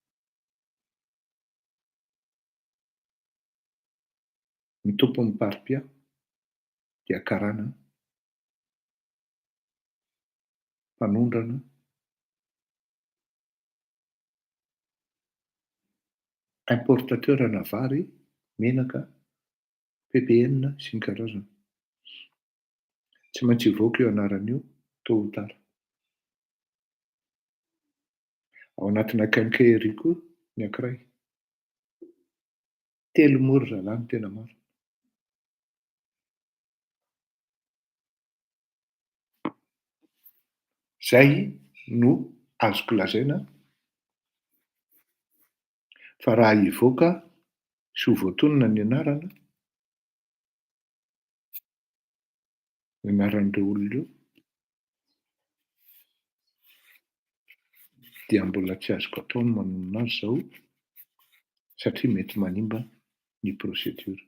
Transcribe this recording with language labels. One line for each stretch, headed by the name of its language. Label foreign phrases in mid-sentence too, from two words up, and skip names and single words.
Malagasy: ny tompon'ny paripia dia karana mpanondrana importateur na vary, menaka, PPN sy ny karazana. Tsy maintsy hivoaka io anaran'io
French: tôt ou tard.
Malagasy: Ao anatina quincaillerie koa ny ankiray. 3 mora zalahy ny tena maro. Zay no azoko lazaina fa raha hivoaka sy ho voatonona ny anarana, ny anaran'ireo olona ireo, dia mbola tsy azoko atao ny manonona azy zao satria mety manimba ny procédure.